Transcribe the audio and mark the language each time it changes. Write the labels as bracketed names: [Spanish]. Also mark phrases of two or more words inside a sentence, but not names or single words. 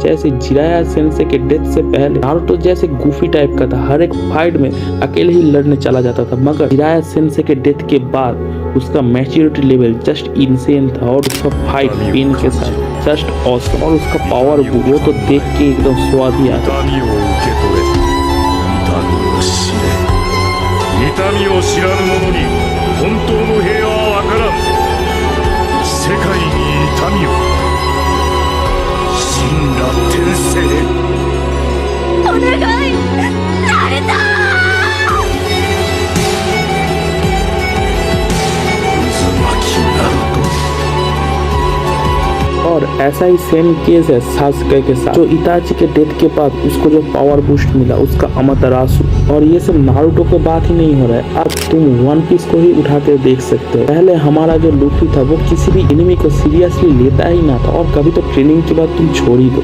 [Hindi] जैसे जिराया सेंसे के डेथ से पहले नारुतो जैसे [English] goofy type [Hindi] का था, हर एक फाइट में अकेले ही लड़ने चला जाता था, मगर जिराया सेंसे के डेथ के बाद उसका [English] maturity level just insane [Hindi] था और उसका फाइट पेन के साथ [English] just awesome, [Hindi] और उसका पावर वो तो देख के एकदम स्वाद ही आता। [Japanese] 痛みを知らぬ者に本当の平和はわからん。世界に痛みを。神羅転生。お願い、誰だ。渦巻きナルト。 [Hindi] और ऐसा ही सेम केस है सासुके के साथ, जो इताची के डेथ के बाद उसको जो [English] power boost [Hindi] मिला उसका अमातेरासु। और ये सब नारुतो के बात ही नहीं हो रहा है, अब तुम वन पीस को ही उठा कर देख सकते हो। पहले हमारा जो लूफी था वो किसी भी एनिमी को सीरियसली लेता ही ना था, और कभी तो ट्रेनिंग के बाद तुम छोड़ ही दो।